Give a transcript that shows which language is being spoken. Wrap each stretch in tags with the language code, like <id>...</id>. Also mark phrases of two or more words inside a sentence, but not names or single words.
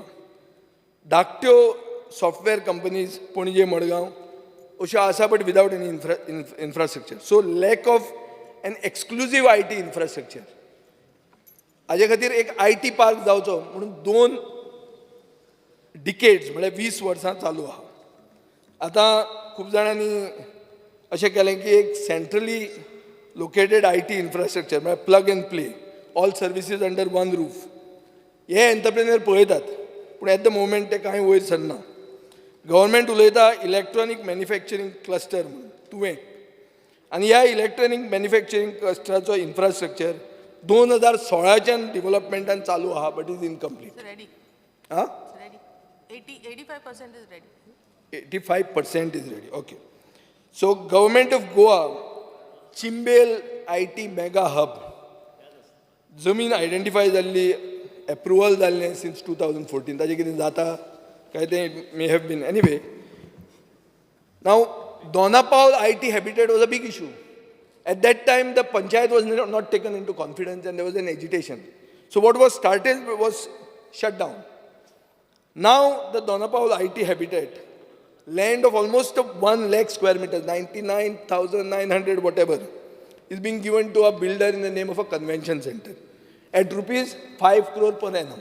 <kok>धाकट्यो</kok> <en>software companies</en> <kok>पणजे मडगांव अश्यो आसा</kok> <en>but without any infrastructure. so lack of an exclusive IT infrastructure.</en> <kok>हाजे खातीर एक IT पार्क जावचो म्हणून 2 डिकेड्स म्हळ्यार 20 वर्सां चालू आहा. आतां खूब जाणांनी अशें केलें की एक</kok> <en>सेंट्रली located IT infrastructure, plug and play, all services under one roof.</en> <kok>हे एंटरप्रेन्युअर पळयतात पूण</kok> <en>at the moment</en> <kok>ते कांय वयर सरना. गव्हर्मेंट उलयता</kok> <en>electronic manufacturing cluster</en> <kok>म्हणून तुवें, आनी ह्या</kok> <en>electronic manufacturing</en> <kok>क्लस्टराचो इन्फ्रास्ट्रक्चर 2016च्यान डेव्हलपमेंटान चालू आहा</kok> <en>but is incomplete. Ready. आं It's ready. 85% is ready. 85% is ready. Okay. So government of Goa चिंबेल IT मेगा हब जमीन आयडेंटिफाय जाल्ली, एप्रुवल जाल्लें सिन्स 2014.</en> <kok>ताजें कितें जाता काय तें</kok> <en>may have been anyway. नाव Donapaul IT habitat was a big issue. At that time, the panchayat was not taken into confidence and there was an agitation. So what was started was shut down. Now the Donapaul IT habitat, land of almost 1 lakh square meters, 99,900 whatever, is being given to a builder in the name of a convention center at rupees 5 crore per annum.</en>